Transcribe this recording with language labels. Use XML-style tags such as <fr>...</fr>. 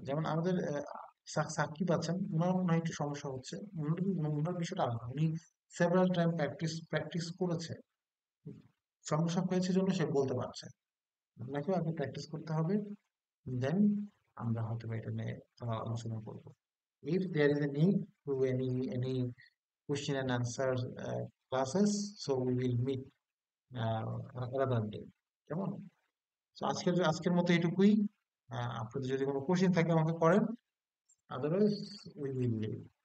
<bn>যেমন আমাদের সাকিব আছেন, ওনার মনে হয় একটু সমস্যা হচ্ছে, ওনার বিষয়টা আলাদা। উনি সেভারাল টাইম প্র্যাকটিস করেছে, সমস্যা হয়েছে জন্য সে বলতে পারছে। আপনাকেও আগে প্র্যাকটিস করতে হবে, দেন আমরা হয়তো এটা নিয়ে আলোচনা করবো।</bn> <en>If there is a need to any question and answer classes, so we will meet another day.</en> <bn>কেমন? তো আজকের মতো এটুকুই। আপনাদের যদি কোনো কোশ্চেন থাকে আমাকে করেন,</bn> <en>Otherwise we will leave.</en>